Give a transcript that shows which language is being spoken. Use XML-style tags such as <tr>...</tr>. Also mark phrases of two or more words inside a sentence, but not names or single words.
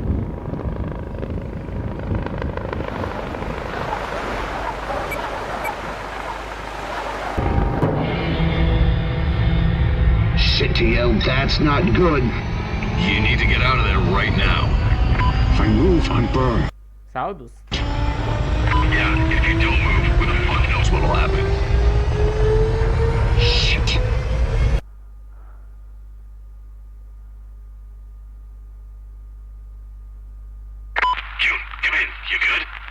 <en>Shitio, that's not good. You need to get out of there right now. If I move, I'm burned.</en> <ro>S-au dus.</ro> <en>Yeah, if you don't move, who the fuck knows what'll happen? Shit. June, come in. You good?</en>